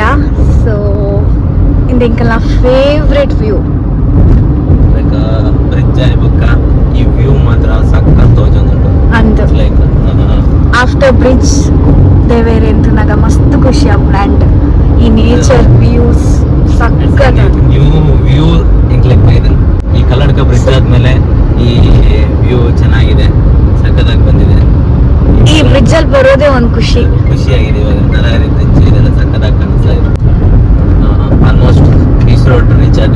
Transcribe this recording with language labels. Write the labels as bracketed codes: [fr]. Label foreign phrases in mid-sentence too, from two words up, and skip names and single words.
[tcy] ಸೊ ಇಂಕಲ್ನ [en] favourite view. [tcy] ಬ್ರಿಡ್ಜ್ ಬೊಕ್ಕ ಈ ವ್ಯೂ ಮಾತ್ರ ಸಕ್ಕತ್ ತೋಜೊಂದುಂಟು. ಅಂದು ಲೈಕ್ [en] after bridge [tcy] ದೇವೇರೆ ಅಂತ ನಾಗ ಮಸ್ತ್ ಖುಷಿ ಆಂಡ್ ಈ [en] nature views [tcy] ಸಕ್ಕತ್ [en] new view [tcy] ಇಂಕ್ಲೆಕ್ ಇದೆ. [kn] ಈ ಕಲ್ಲಡ್ಕ ಬ್ರಿಡ್ಜ್ ಆದ್ಮೇಲೆ ಈ ವ್ಯೂ ಚೆನ್ನಾಗಿದೆ, ಸಕ್ಕತ್ತಾಗಿ ಬಂದಿದೆ. ಈ ಬ್ರಿಡ್ಜ್ ಅಲ್ಲಿ ಬರೋದೇ ಒಂದು ಖುಷಿಯಾಗಿದೆ. ಇವಾಗ ನರಹರಿ ಬ್ರಿಡ್ಜ್ ಇದೆಲ್ಲ ಸಕ್ಕತ್ತಾಗಿ ಕಾಣಿಸ್ತಾ ಇದೆ. [en] almost beach road reach [kn] ಆದ್ವಿ.